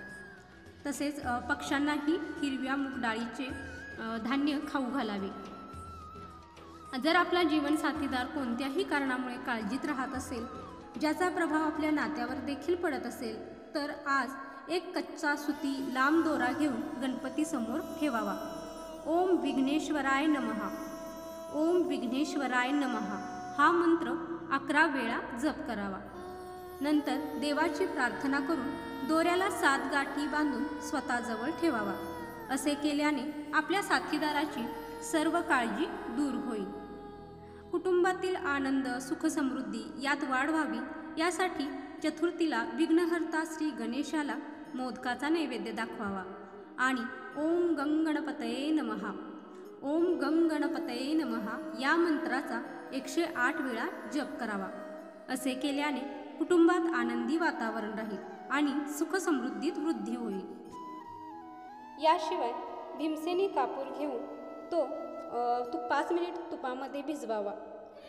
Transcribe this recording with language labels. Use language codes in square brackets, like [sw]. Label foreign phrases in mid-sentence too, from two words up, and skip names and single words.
[mr] तसेच पक्ष्यांनाही हिरव्या मूग डाळीचे धान्य खाऊ घालावे. जर आपला जीवन साथीदार कोणत्याही कारणामुळे काळजीत राहत असेल, ज्याचा प्रभाव आपल्या नात्यावर देखील पडत असेल तर आज एक कच्चा सुती लांब दोरा घेऊन गणपतीसमोर ठेवावा. [sa] ओम विघ्नेश्वराय नमः, ओम विघ्नेश्वराय नमः [mr] हा मंत्र 11 वेळा जप करावा. नंतर देवाची प्रार्थना करून दोऱ्याला 7 गाठी बांधून स्वतःजवळ ठेवावा. असे केल्याने आपल्या साथीदाराची सर्व काळजी दूर होईल. कुटुंबातील आनंद, सुखसमृद्धी यात वाढ व्हावी यासाठी चतुर्थीला विघ्नहर्ता श्री गणेशाला मोदकाचा नैवेद्य दाखवावा आणि [sa] ओम गं गणपतये नमः, ओम गं गणपतये नमः [mr] या मंत्राचा 108 वेळा जप करावा. असे केल्याने कुटुंबात आनंदी वातावरण राहील आणि सुखसमृद्धीत वृद्धी होईल. याशिवाय भीमसेनी कापूर घेऊन तो 5 मिनिट तुपामध्ये भिजवावा.